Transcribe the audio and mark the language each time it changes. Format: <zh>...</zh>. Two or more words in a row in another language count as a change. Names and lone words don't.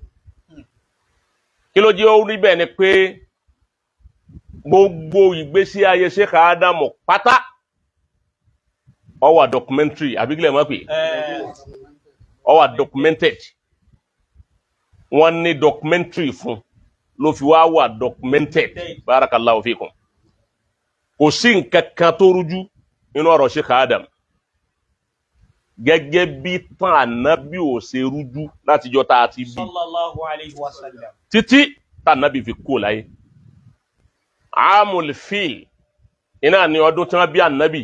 <yo>kí ló jẹ́ ó rí bẹ́ẹ̀ ni pé gbogbo ìgbésí ayé Sheikh Adam pátá ó wà documentary àbígílẹ̀ mọ́ pé ó wà documented wọ́n ní documentary fún ló fi wá wà documented</yo> <ar>بارك الله فيكم.</ar> <yo>kò sí nǹkan kan tó rújú nínú ọ̀rọ̀ Sheikh Adam gẹ́gẹ́ bí tán ànábì ò ṣe rújú látijọ́ tá a ti bí</yo> <ar>صلى الله عليه وسلم</ar> <yo>títí tá ànábì fi kú láyé.</yo> <ar>عام الفيل</ar> <yo>iná ni ọdún tí wọ́n bí ànábì.</yo>